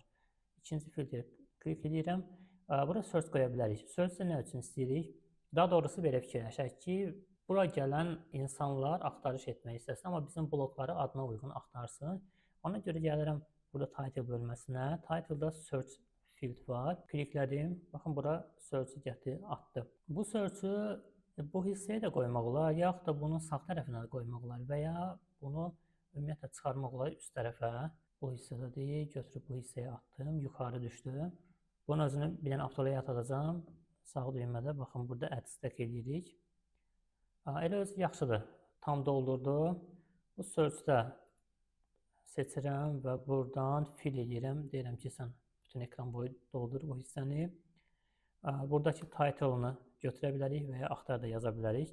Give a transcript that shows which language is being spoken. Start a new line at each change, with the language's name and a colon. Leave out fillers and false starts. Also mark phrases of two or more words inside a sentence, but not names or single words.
Azerbaijani: İkinci filtr klik edirəm. Bura search qoya bilərik. Search nə üçün istəyirik? Daha doğrusu belə fikirləşək ki, bura gələn insanlar axtarış etmək istəsin, amma bizim blokları adına uyğun axtarsın. Ona görə gəlirəm burada title bölməsinə. Title-da
English: search field
Azerbaijani: var. Kliklədim. Baxın, bura search-ü gətirdi, atdı. Bu search-ü bu hissəyə də qoymaq olar, yaxud da bunun sağ tərəfinə də qoymaq olar və ya bunu ümumiyyətlə çıxarmaq olar üst tərəfə. Bu hissədədir. Götürüb bu hissəyə atdım. Yuxarı düşdü. Bunun özünü bir dənə avtolayat atacağım. Sağ düymədə baxın, burada
English: add stack
Azerbaijani: edirik. Elə öz yaxşıdır. Tam doldurdu. Bu search-də seçirəm və buradan fill edirəm. Deyirəm ki, sən bütün ekran boyu doldur bu hissəni. Buradakı title-ını götürə bilərik və ya axtar da yaza bilərik.